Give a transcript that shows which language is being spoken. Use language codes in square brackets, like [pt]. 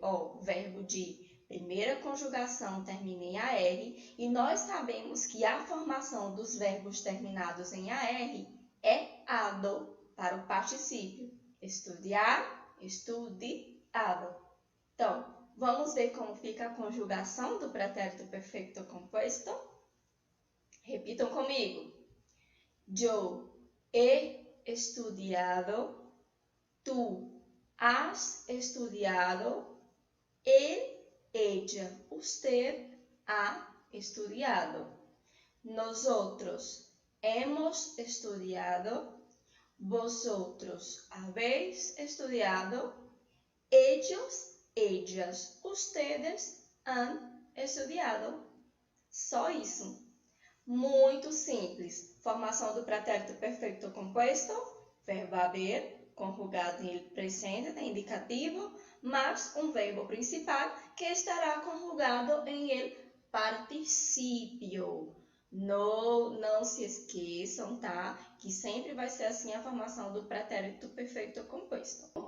[pt] O verbo de primeira conjugação termina em AR, e nós sabemos que a formação dos verbos terminados em AR é ado para o particípio. Estudar, estudiado. Então, vamos ver como fica a conjugação do pretérito perfeito composto? Repitam comigo. [es] Yo he estudiado, tú has estudiado, él, ella, usted ha estudiado. Nosotros hemos estudiado, vosotros habéis estudiado, ellos, ellas, ustedes han estudiado. [pt] Só isso. Muito simples. Formação do pretérito perfeito composto, verbo haber, conjugado em ele presente, tem indicativo, mais um verbo principal que estará conjugado em ele particípio. Não se esqueçam, tá? Que sempre vai ser assim a formação do pretérito perfeito composto.